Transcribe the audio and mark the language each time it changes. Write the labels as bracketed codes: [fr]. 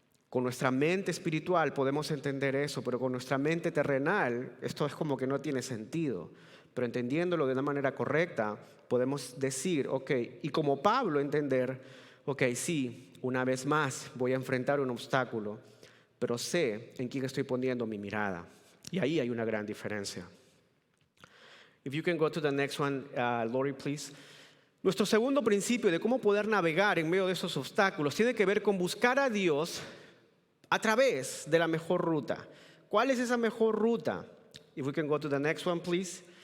[es] Con nuestra mente espiritual podemos entender eso, pero con nuestra mente terrenal esto es como que no tiene sentido. Pero entendiéndolo de una manera correcta, podemos decir, ok, y como Pablo entender, ok, sí, una vez más voy a enfrentar un obstáculo, pero sé en quién estoy poniendo mi mirada. Y ahí hay una gran diferencia. [en] If you can go to the next one, Lori, please. [es] Nuestro segundo principio de cómo poder navegar en medio de esos obstáculos tiene que ver con buscar a Dios a través de la mejor ruta. ¿Cuál es esa mejor ruta? [en] If we can go to the next one, please.